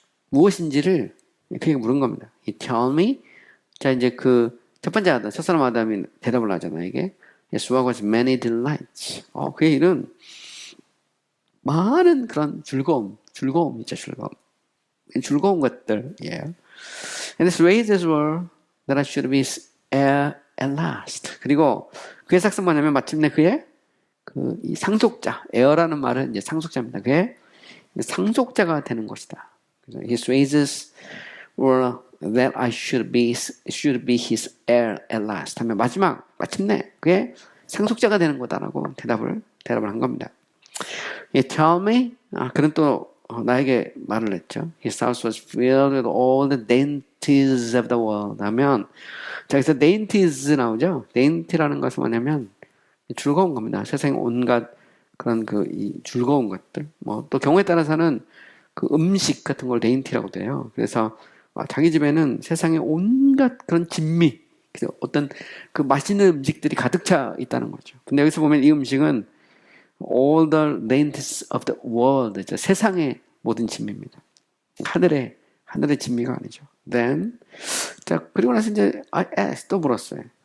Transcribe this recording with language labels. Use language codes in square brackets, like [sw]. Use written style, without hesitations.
[ko] 무엇인지를 그에게 물은 겁니다. [en] He told me. [ko] 자, 이제 첫 번째 아담, 첫사람 아담이 대답을 하잖아요, 이게. [en] His work was many delights. [ko] 그의 일은 많은 그런 즐거움이죠, 즐거운 것들, 예. [en] And his wages were that I should be heir at last. [ko] 그리고 그의 삭은 뭐냐면 마침내 그의 이 상속자, 에어라는 말은 이제 상속자입니다. 그의 상속자가 되는 것이다. [en] His wages were that I should be his heir at last. [ko] 하면 마침내 그의 상속자가 되는 거다라고 대답을 한 겁니다. [en] He told me, [ko] 그는 또 나에게 말을 했죠. [en] His house was filled with all the dainties of the world. [ko] 하면, 자, 여기서 dainties 나오죠? dainty라는 것은 뭐냐면, 즐거운 겁니다. 세상에 온갖 그런 이 즐거운 것들. 또 경우에 따라서는 그 음식 같은 걸 dainty라고 돼요. 그래서 자기 집에는 세상에 온갖 그런 진미, 어떤 그 맛있는 음식들이 가득 차 있다는 거죠. 근데 여기서 보면 이 음식은 [en] all the dainties of the world. [ko] 세상의 모든 진미입니다. 하늘의 진미가 아니죠. Then, 자, 그리고 나서 이제, [en] I asked, [ko] 또 물었어요.